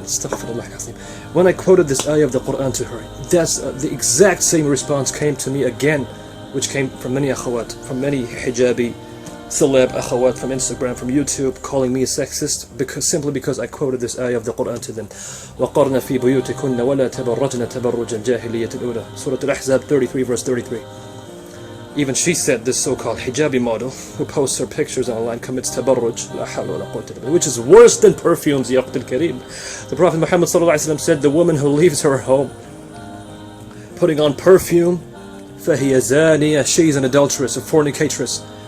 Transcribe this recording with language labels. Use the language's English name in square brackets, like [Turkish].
[English] Astaghfirullah. When I quoted this ayah of the Quran to her, that's the exact same response came to me again, which came from many akhawat, from many hijabi celeb akhawat from Instagram, from YouTube, calling me a sexist simply because I quoted this ayah of the Quran to them. [Arabic] وَقَرْنَ فِي بُيُوتِكُنَّ وَلَا تَبَرَّجْنَ تَبَرُّجَ الْجَاهِلِيَّةِ الْأُولَى. [English] Surah Al-Ahzab 33 verse 33. Even she said this so-called hijabi model who posts her pictures online commits tabarruj, la hawla wa la quwwata illa billah, which is worse than perfumes, ya Aqd al-Kareem. The Prophet Muhammad said the woman who leaves her home putting on perfume, [Arabic] فَهِيَ زَانِيَةٌ, [English] she's an adulteress, a fornicatress.